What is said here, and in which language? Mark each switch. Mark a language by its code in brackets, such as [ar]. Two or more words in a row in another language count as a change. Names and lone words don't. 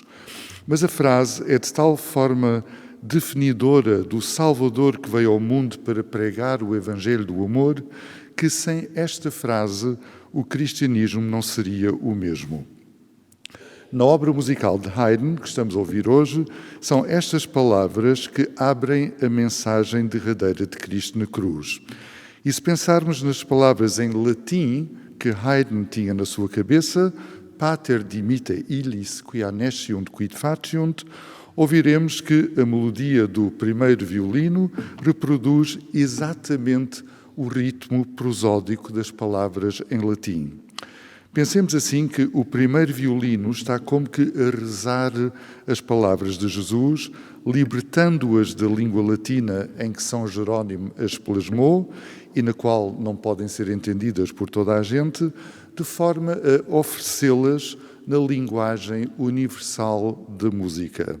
[pt] Mas a frase é de tal forma definidora do Salvador que veio ao mundo para pregar o Evangelho do amor, que sem esta frase o cristianismo não seria o mesmo. Na obra musical de Haydn, que estamos a ouvir hoje, são estas palavras que abrem a mensagem derradeira de Cristo na cruz. E se pensarmos nas palavras em latim que Haydn tinha na sua cabeça, [la] Pater dimitte illis quia nesciunt quid faciunt, [pt] ouviremos que a melodia do primeiro violino reproduz exatamente o ritmo prosódico das palavras em latim. Pensemos assim que o primeiro violino está como que a rezar as palavras de Jesus, libertando-as da língua latina em que São Jerónimo as plasmou e na qual não podem ser entendidas por toda a gente, de forma a oferecê-las na linguagem universal da música.